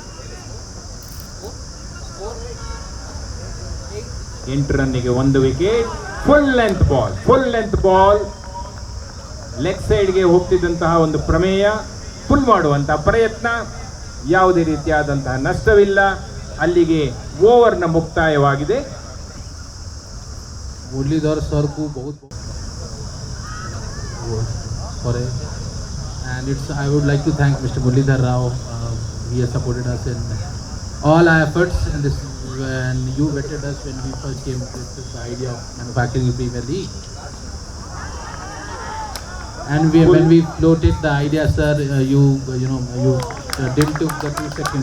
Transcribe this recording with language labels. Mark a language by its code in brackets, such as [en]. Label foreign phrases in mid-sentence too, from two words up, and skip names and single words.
[kn] 8 ರನ್ನಿಗೆ 1 ವಿಕೆಟ್. [en] full length ball leg sideಗೆ [kn] ಹೋಗ್ತಿದ್ದಂತಹ ಒಂದು ಪ್ರಮೇಯ, ಫುಲ್ ಮಾಡುವಂತಹ ಪ್ರಯತ್ನ. ಯಾವುದೇ ರೀತಿಯಾದಂತಹ ನಷ್ಟವಿಲ್ಲ. ಅಲ್ಲಿಗೆ ಓವರ್ನ ಮುಕ್ತಾಯವಾಗಿದೆ. [hi] मुरलीधर सर को बहुत [en] sorry, and I would like to thank Mr. Muralidhar Rao. He has supported us in all our efforts in this, when you vetted us when we first came with the idea of manufacturing the Premier League. And when we floated the idea, sir, you didn't took the 2 seconds.